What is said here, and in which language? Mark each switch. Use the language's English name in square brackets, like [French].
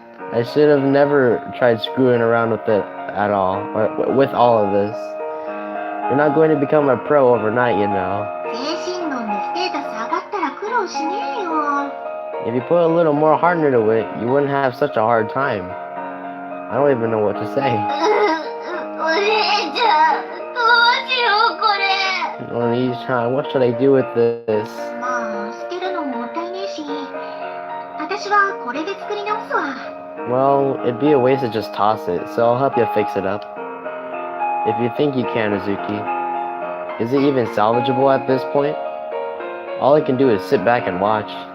[English] I should have never tried screwing around with it at all. With all of this. You're not going to become a pro overnight, you know. [Japanese] 精神論でステータス上がったら苦労しねえよ。 [English] If you put a little more heart into it, you wouldn't have such a hard time. I don't even know what to say. [Japanese] お姉ちゃん、どうしようこれ。 [English] Oni-chan, what should I do with this? [Japanese] まあ、捨てるのもったいねえし、私はこれで作り直すわ。 [English] Well, it'd be a waste to just toss it, so I'll help you fix it up. If you think you can, Uzuki. Is it even salvageable at this point? All I can do is sit back and watch.